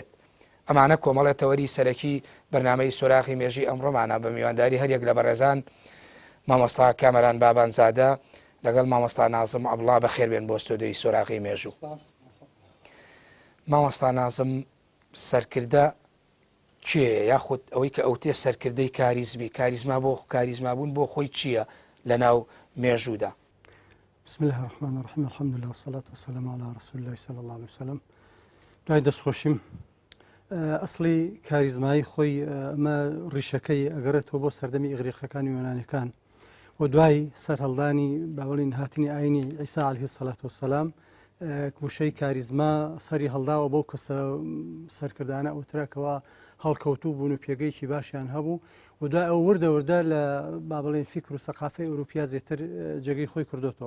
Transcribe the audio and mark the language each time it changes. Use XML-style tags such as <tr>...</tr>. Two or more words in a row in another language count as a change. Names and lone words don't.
<ckb>ئەمانە کۆمەڵە تەوەری سەرەکی بەرنامەی سۆراغی مێژووی ئەمڕۆمانە بە میوانداری هەریەک لە بەڕێزان مامۆستا کامەران بابانزادە لەگەڵ مامۆستا نازم عەبدوڵڵا بەخێر بێن بۆ ستۆدیۆی سۆراغی مێژوو. مامۆستا نازم، سەرکردە چییە یاخود ئەوەی کە ئەوتێ سەرکردەی کاریزمی کاریزمابوون بۆ خۆی چییە لە ناو مێژوودا؟</ckb> <ar>بسم الله الرحمن الرحيم الحمد لله والصلاة والسلام على رسول الله صلى الله عليه وسلم.</ar> <ckb>دوای دەستخۆشیم ئەسڵی کاریزمایی خۆی ئەمە ڕیشەکەی ئەگەڕێتەوە بۆ سەردەمی ئیغریقەکانی یۆنانیەکان و دوای سەرهەڵدانی باوەڵین هاتنی ئاینی عیسا</ckb> <ar>عەلەیهی السەلات وەسەلام</ar> <ckb>وشەی کاریزما سەری هەڵداوە بۆ کەسە سەرکردانە ئەوتراکەوە هەڵکەوتوو بوون و پێگەیکی باشیان هەبوو و دوای ئەو وردە لە بابڵێن فیکر و سەقافەی ئەوروپیا زیاتر جێگەی خۆی کردوتەوە.</ckb>